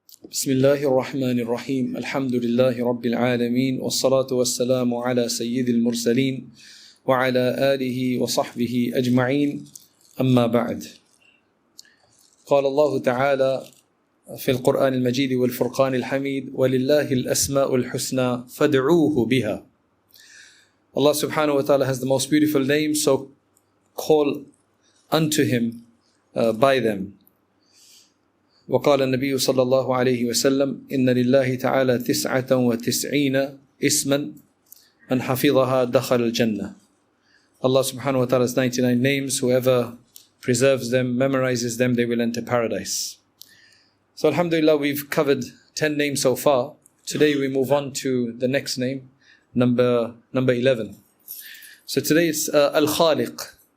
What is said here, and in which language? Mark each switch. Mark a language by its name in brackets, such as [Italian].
[Arabic] بسم الله الرحمن الرحيم الحمد لله رب العالمين والصلاة والسلام على سيد المرسلين وعلى آله وصحبه أجمعين أما بعد. قال الله تعالى في القرآن المجيد والفرقان الحميد ولله الأسماء الحسنى فادعوه بها. [English] Allah subhanahu wa ta'ala has the most beautiful names, so call unto him by them. [Arabic] وقال النبي صلى الله عليه وسلم إن لله تعالى 99 اسما من حفظها دخل الجنة. [English] Allah subhanahu wa ta'ala has 99 names. Whoever preserves them, memorizes them, they will enter paradise. So alhamdulillah, we've covered 10 names so far. Today we move on to the next name, number 11. So today it's al-Khāliq.